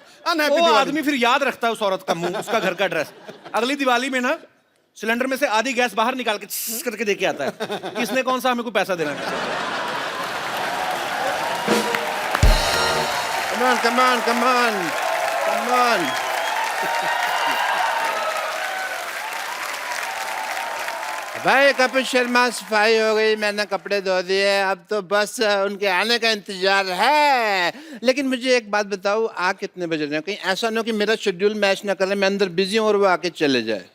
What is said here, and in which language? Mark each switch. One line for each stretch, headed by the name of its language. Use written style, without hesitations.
Hindi: वो आदमी फिर याद रखता है उस औरत का मुंह, उसका घर का एड्रेस। अगली दिवाली में ना सिलेंडर में से आधी गैस बाहर निकाल के करके देके आता है कि इसने कौन सा हमें को पैसा देना है।
English: Come on, come on, come on, come on.
Hindi: भाई कपिल शर्मा सफाई हो गई, मैंने कपड़े धो दिए, अब तो बस उनके आने का इंतजार है। लेकिन मुझे एक बात बताओ, आ कितने बज रहे हैं? कहीं ऐसा ना हो कि मेरा शेड्यूल मैच ना करे, मैं अंदर बिजी हूँ और वो आके चले जाए।